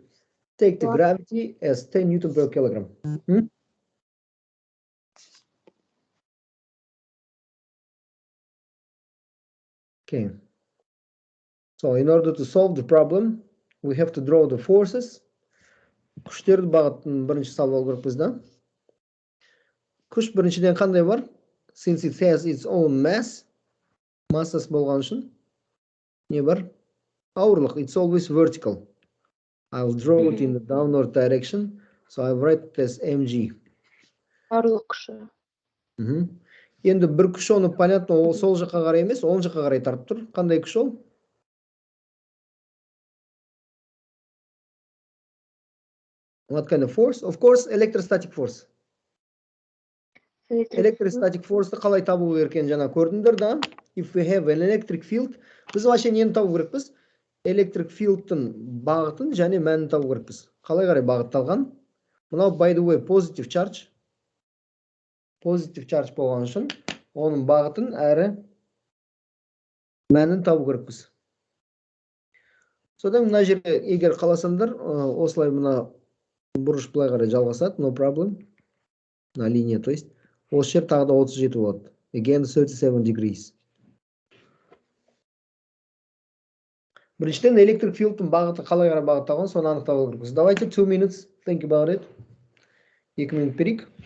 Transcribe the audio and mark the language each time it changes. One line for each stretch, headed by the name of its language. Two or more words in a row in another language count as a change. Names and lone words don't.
English: Take the gravity as 10 Newton per kilogram. Okay. So in order to solve the problem, we have to draw the forces.
Kazakh: Күштерді бағытын бірінші салып алу керекпіз да. Күш біріншіден қандай бар?
English: Since it has its own mass,
Kazakh: массасы болған үшін не бар? Ауырлық,
English: it's always vertical. I'll draw it in the downward direction, so I write it as mg.
Kazakh: Ауырлық күші. Енді бір күш оны понятно, ол сол жаққа қарай емес, оң жаққа қарай тартып тұр. Қандай күш ол?
English: What kind of force? Of course, electrostatic force. Electrostatic force
Kazakh: қалай табу керек екенін жаңа көрдіңдер да.
English: If we have an electric field,
Kazakh: біз вообще нені табу керекпіз?
English: Electric field'тың
Kazakh: бағытын және мәнін табу керекпіз. Қалай қарай бағытталған? Мынау
English: by the way positive charge. Positive charge
Kazakh: болған үшін оның бағытын әрі мәнін табу керекпіз. Содан мына жерде егер қаласаңдар, осылай мына бұрыш былай қарай жалғасады,
English: no problem.
Russian: На линия, то есть
Kazakh: осы жер тағы да 37 болады.
English: Again 37 degrees.
Kazakh: Біріншіден
English: electric field'тың
Kazakh: бағыты қалай қарай бағытталған, соны анықтап алу керекпіз.
English: Давайте 2 minutes think about it.
Kazakh: 2 минут берейік.